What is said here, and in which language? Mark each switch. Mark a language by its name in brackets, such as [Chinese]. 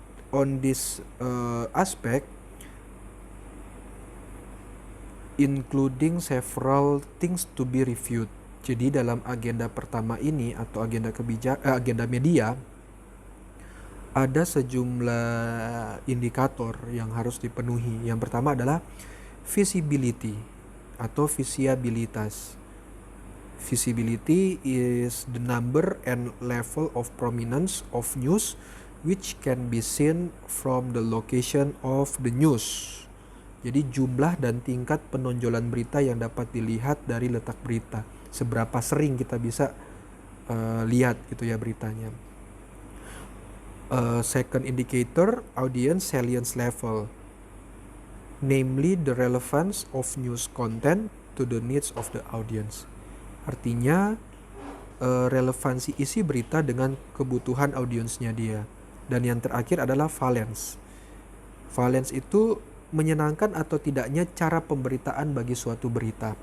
[English] On this aspect, including several things to be reviewed. [Indonesian] Jadi dalam agenda pertama ini atau agenda agenda media, ada sejumlah indikator yang harus dipenuhi. Yang pertama adalah visibility atau visibilitas. [English] Visibility is the number and level of prominence of news which can be seen from the location of the news. [Indonesian] Jadi jumlah dan tingkat penonjolan berita yang dapat dilihat dari letak berita. Seberapa sering kita bisa lihat gitu ya beritanya. [English] Second indicator, audience salience level, namely the relevance of news content to the needs of the audience. [Indonesian] Artinya relevansi isi berita dengan kebutuhan audiensnya dia. Dan yang terakhir adalah valence. Valence itu menyenangkan atau tidaknya cara pemberitaan bagi suatu berita.